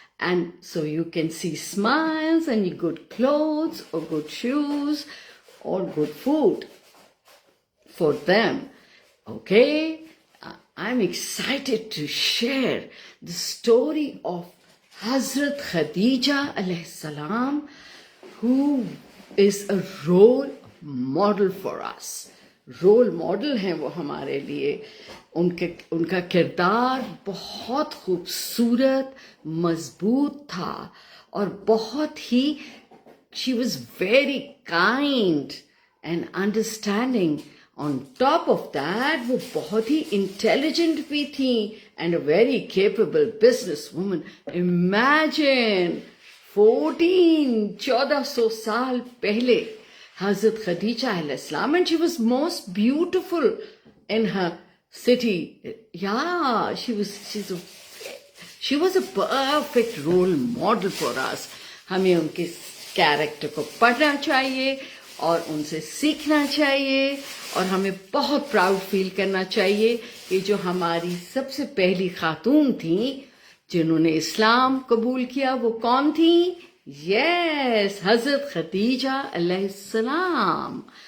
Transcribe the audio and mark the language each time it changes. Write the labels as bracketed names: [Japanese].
[English] And so you can see smiles and good clothes or good shoes or good food for them. Okay? I'm excited to share the story of Hazrat Khadija alayhi salam, who is a role model for us. [Urdu] Role model ہیں وہ ہمارے لیے. ان کا کردار بہت خوبصورت مضبوط تھا اور بہت ہی [English] she was very kind and understanding. On top of that, [Urdu] وہ بہت ہی انٹیلیجنٹ بھی تھیں [English] and a very capable business woman. Imagine 1400 [Urdu] سال پہلے [English] Hazrat Khadija alayhi salam, and she was most beautiful in her city. Yeah, she was a perfect role model for us. [Urdu] ہمیں ان کے character کو پڑھنا چاہیے اور ان سے سیکھنا چاہیے اور ہمیں بہت پراؤڈ فیل کرنا چاہیے کہ جو ہماری سب سے پہلی خاتون تھیں جنہوں نے اسلام قبول کیا وہ کون تھیں؟ یس، حضرت خدیجہ علیہ السلام.